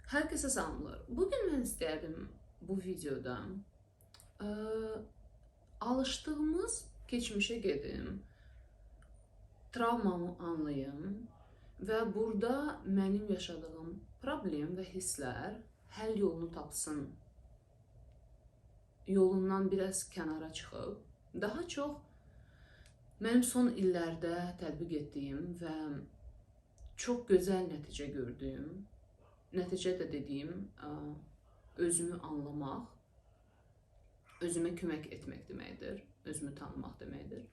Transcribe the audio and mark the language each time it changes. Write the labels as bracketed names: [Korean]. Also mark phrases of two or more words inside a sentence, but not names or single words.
[Turkish] Herkese selamlar. Bugün ben isterdim bu videoda e, alıştığımız geçmişe gedim, travmamı anlayım ve burada benim yaşadığım problem ve hisler [Azerbaijani] həll yolunu tapsın. Yolundan biraz kənara çıxıb, daha çox mənim son illərdə tətbiq etdiyim və çox gözəl nəticə gördüyüm, nəticə də dediyim özümü anlamaq, özümə kömək etmək deməkdir, özümü tanımaq deməkdir.